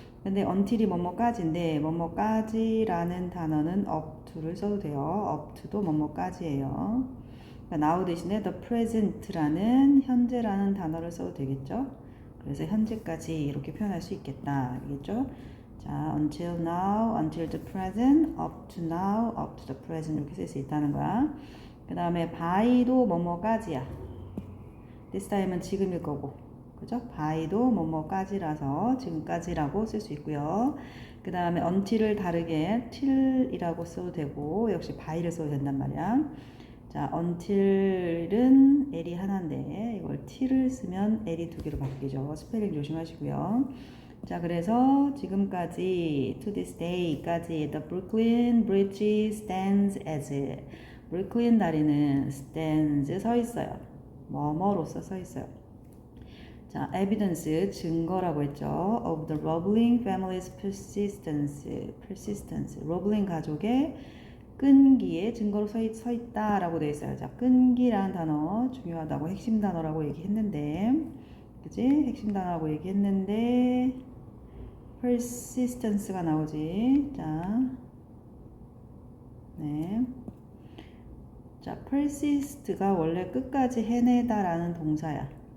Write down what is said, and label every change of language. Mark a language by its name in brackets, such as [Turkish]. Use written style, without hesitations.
[Korean] 근데 until이 뭐뭐까지인데 뭐뭐까지라는 단어는 up to를 써도 돼요. up to도 뭐뭐까지예요. 그러니까 now 대신에 the present라는 현재라는 단어를 써도 되겠죠. 그래서 현재까지 이렇게 표현할 수 있겠다. 알겠죠? 자, [English] until now, until the present, up to now, up to the present [Korean] 이렇게 쓸 수 있다는 거야. 그 다음에 by도 뭐뭐까지야. this time은 지금일 거고, 그죠? by도 뭐뭐까지라서 지금까지라고 쓸 수 있고요. 그 다음에 until을 다르게 till이라고 써도 되고, 역시 by를 써도 된단 말이야. 자, until은 l이 하나인데 이걸 t를 쓰면 l이 두 개로 바뀌죠. 스펠링 조심하시고요. 자, 그래서 지금까지 [English] to this day까지 the Brooklyn Bridge stands as [Korean] 브루클린 다리는 [English] stands [Korean] 서 있어요. 뭐뭐로서 서 있어요. 자, evidence 증거라고 했죠. [English] of the Roebling family's persistence. [Korean] 로블링 가족의 끈기의 증거로 서 있다라고 되어 있어요. 자, 끈기라는 단어 중요하다고 핵심 단어라고 얘기했는데, 그지? 핵심 단어라고 얘기했는데, persistence가 나오지. 자, 네. 자, persist가 원래 끝까지 해내다라는 동사야.